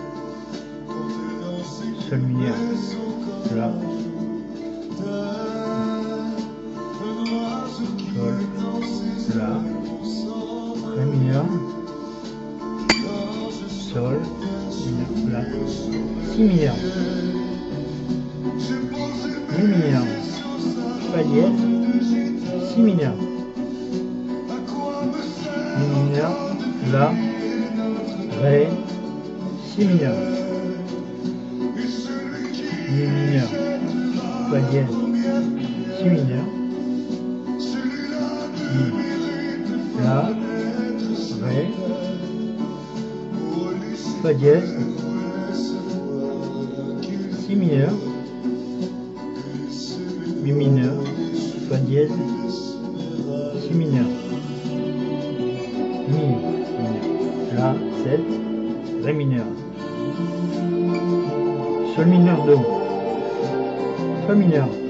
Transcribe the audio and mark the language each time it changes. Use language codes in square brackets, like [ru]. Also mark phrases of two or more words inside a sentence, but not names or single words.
[fr] Sol mineur, La. Sol, La. Ré mineur. Sol, mineur, La. Si mineur. Mi mineur. Fa dièse, Si mineur, Mi mineur, La, Ré, Si mineur, Mi mineur, Fa dièse, Si mineur, Mi, La, Ré, Fa dièse, Si mineur, Mi mineur, Fa dièse, Si mineur, Mi mineur, La 7, Ré mineur, Sol mineur Do, Fa mineur,